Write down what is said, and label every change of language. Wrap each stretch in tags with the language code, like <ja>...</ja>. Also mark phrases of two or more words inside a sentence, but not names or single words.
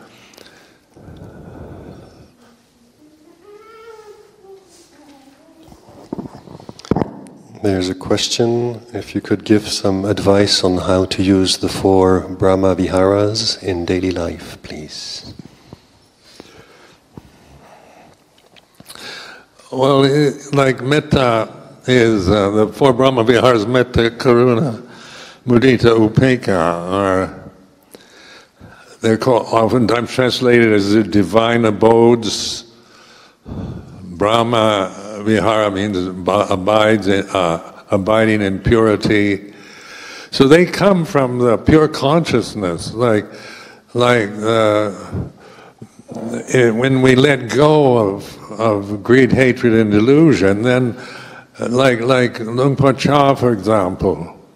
<en>There's a question, if you could give some advice on how to use the 4</en> <pi>Brahma Viharas</pi> <en>in daily life, please. Well, like metta is, the four</en> <pi>Brahma Viharas, metta, karuna, mudita, upekkha,</pi> <en>are, they're called, oftentimes translated as the divine abodes.</en> <pi>Brahma Vihara</pi> <en>means abiding in purity. So they come from the pure consciousness, like when we let go of greed, hatred, and delusion, then like Luang Por Chah, for example,</en>